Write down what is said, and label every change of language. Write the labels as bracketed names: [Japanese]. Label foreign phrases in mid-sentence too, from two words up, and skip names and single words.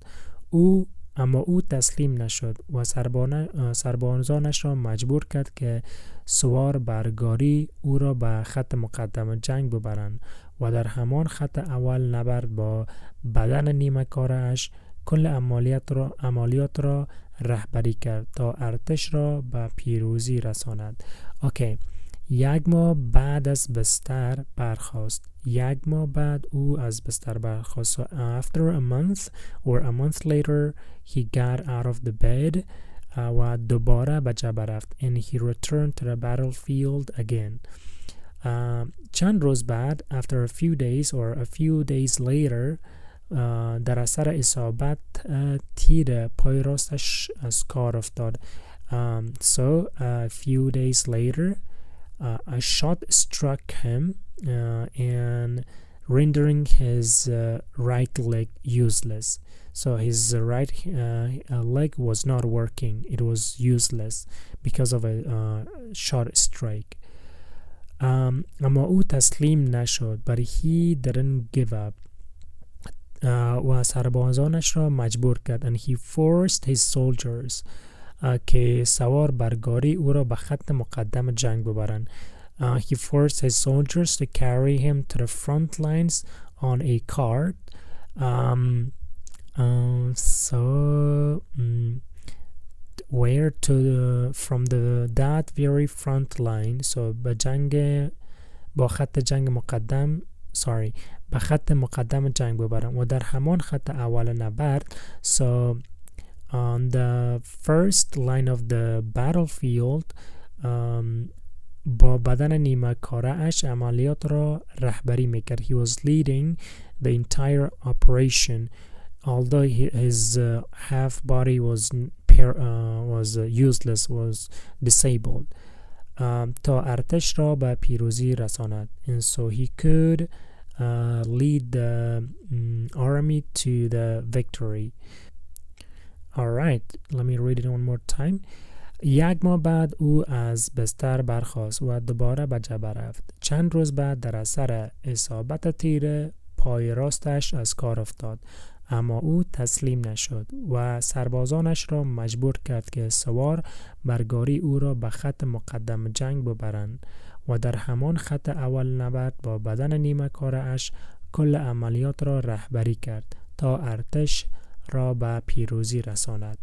[Persian] اما او تسلیم نشد و سربازانش را مجبور کرد که سوار بر گاری او را به خط مقدم جنگ ببرند و در همان خط اول نبرد با بدن نیمه کارش کل عملیات را رهبری کرد تا ارتش را به پیروزی رساند. اوکی. یک ماه بعد از بستر برخاست. او از بستر برخاست. [English] So after a month later he got out of the bed [Persian] و دوباره به جبهه رفت. [English] And he returned to the battlefield again. [Persian] چند روز بعد, [English] after a few days later, [Persian] در اثر اصابت تیر پای راستش از کار افتاد. [English] So a few days later a shot struck him and rendering his right leg useless. So his right leg was not working. It was useless because of a shot strike. [Persian] اما او تسلیم نشد. [English] But he didn't give up. [Persian] و سربازانش را مجبور کرد. [English] And he forced his soldiers [Persian] که سوار بر گاری او را به خط مقدم جنگ ببرند. [English] He forced his soldiers to carry him to the front lines on a cart. Where to from that very front line. [Persian] So با خط جنگ مقدم به خط مقدم جنگ ببرم و در همان خط اول نبرد. [English] So on the first line of the battlefield [Persian] با بدن نیمه کاره اش عملیات را رهبری میکرد. [English] He was leading the entire operation although his half body was useless, was disabled. [Persian] تا ارتش را به پیروزی رساند. [English] And so he could lead the army to the victory. Alright, let me read it one more time. [Persian] یک ماه بعد او از بستر برخاست و دوباره به جبهه رفت. چند روز بعد در اثر اصابت تیر پای راستش از کار افتاد، اما او تسلیم نشد و سربازانش را مجبور کرد که سوار بر گاری او را به خط مقدم جنگ ببرند و در همان خط اول نبرد با بدن نیمه کاره اش کل عملیات را رهبری کرد تا ارتش را به پیروزی رساند.